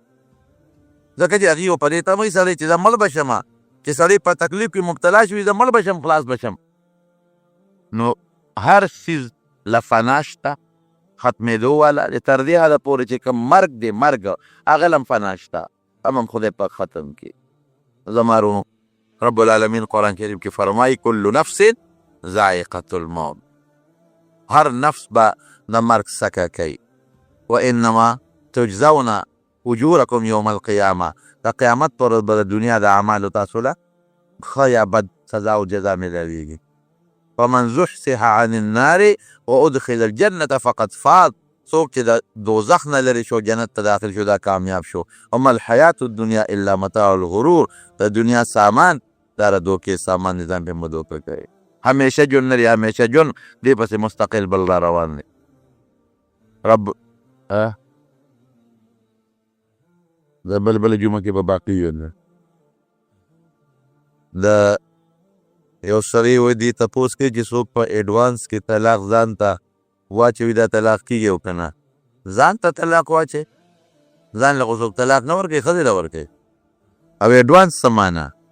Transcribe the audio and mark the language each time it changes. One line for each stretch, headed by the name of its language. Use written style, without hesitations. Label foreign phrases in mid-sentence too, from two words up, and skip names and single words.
Pashto: ځکه چې هغې په دې تموي سړی چې زه مړ به شم، چې سړی په تکلیف کې مبتلا شوي زه مړ به شم خلاص به شم. نو هر څیز له فنا شته ختمېدو والا د تر دې حده پورې چې کوم مرګ دی مرګ هغه له هم فنا شته، هم خدای پاک ختم کړي. زمارونو رب العالمین قرآن کریم کې فرمایي
Arabic: کل نفس ذائقة الموت،
Pashto: هر نفس به د مرګ سکه کوي.
Arabic: وانما تجزون اجورکم یوم القیامه،
Pashto: د قیامت پر ورځ به د دنیا د اعمالو تاسو له ښه یا بد سزا او جزا ملاویږي.
Arabic: فمن زحزح عن النار وادخل الجنة فقد فاز،
Pashto: څوک چې د دوزخ نه لرې شو جنت ته داخل شو دا کامیاب شو.
Arabic: وما الحیات الدنیا الا متاع الغرور،
Pashto: د دنیا سامان د داره دوکې سامان نظام پې مدوکه کوي همیشه جون لري همیشه جون دې پسې مستقل بل را روان دی رب د بل جمعه کې به باقي یو د یو سړی وایي دې تپوس کوي چې څوک په ایډوانس کې طلاق ځان ته واچوي دا طلاق کېږي او که نه ځان ته طلاق واچوي ځان له خو څوک طلاق نه ورکوي ښځې له ورکوي او ایډوانس څه معنا